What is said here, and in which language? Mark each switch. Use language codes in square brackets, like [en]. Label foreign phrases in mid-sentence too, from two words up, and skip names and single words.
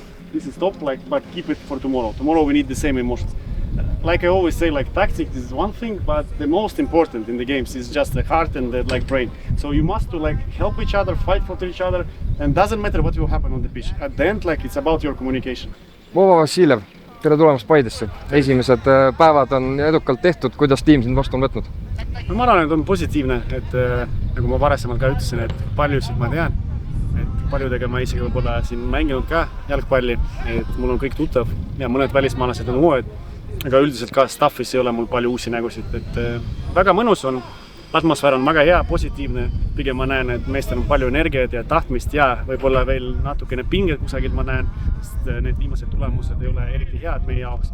[en] This is top, like, but keep it for tomorrow. Tomorrow we need the same emotions. Like I always say, like tactics is one thing, but the most important in the games is just the heart and the like brain. So you must to like help each other, fight for each other, and doesn't matter what will happen on the pitch. At the end, like it's about your communication. [et] Vova Vassiljev, tere tulemast Paidesse. Esimesed päevad on edukalt tehtud, kuidas tiim sind vastu on võtnud? Ma arvan, et on positiivne, et nagu ma varasemalt ka ütlesin, et paljusid ma tean, et paljudega ma isegi võib-olla siin mänginud ka jalgpalli, et mul on kõik tuttav ja mõned välismaalased on uued, aga üldiselt ka staffis ei ole mul palju uusi nägusid, et väga mõnus on, atmosfäär on väga hea, positiivne, pigem ma näen, et meestel on palju energiat ja tahtmist ja võib-olla veel natukene pinget kusagilt ma näen, sest need viimased tulemused ei ole eriti head meie jaoks.